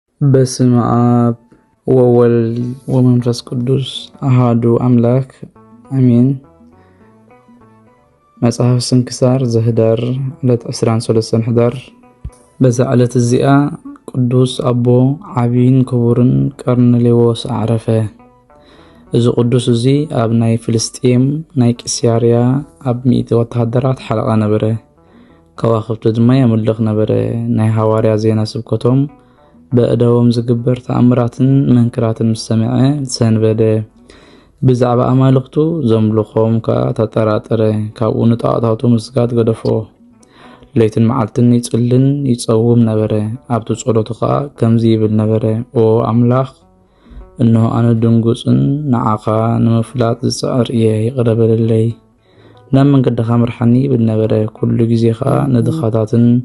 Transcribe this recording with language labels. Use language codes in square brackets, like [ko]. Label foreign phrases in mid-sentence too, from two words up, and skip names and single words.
[gez] በስመ አብ ወወልድ ወመንፈስ ቅዱስ አሐዱ አምላክ አሜን። መጽሐፍ ስንክሳር ዘህዳር ዕለት 23 ህዳር። [ti] በዛ ዕለት እዚኣ ቅዱስ አቦ ዓቢን ክቡርን ቀርኔሌዎስ አዕረፈ። እዚ ቅዱስ እዚ ኣብ ናይ ፍልስጤም ናይ ቂሳርያ ኣብ 100 ወታደራት ሓለቓ ነበረ። ከዋኽብቲ ድማ የምልኽ ነበረ። ናይ ሐዋርያ ዜና ስብከቶም በእደዎም ዝግበር ተኣምራትን መንክራትን ምስ ሰምዐ ሰንበደ። ብዛዕባ ኣማልኽቱ ዘምልኾም ከዓ ተጠራጠረ። ካብኡ ንጣዖታቱ ምስጋድ ገደፎ። ለይትን መዓልትን ይጽልን ይጸውም ነበረ። ኣብቲ ጸሎቱ ከዓ ከምዚ ይብል ነበረ፣ ኦ ኣምላኽ እነሆ ኣነ ድንጉፅን ንዓኻ ንምፍላጥ ዝፅዕር እየ፣ ይቕረበለለይ። ናብ መንገድኻ ምርሓኒ ይብል ነበረ። ኩሉ ግዜ ከዓ ንድኻታትን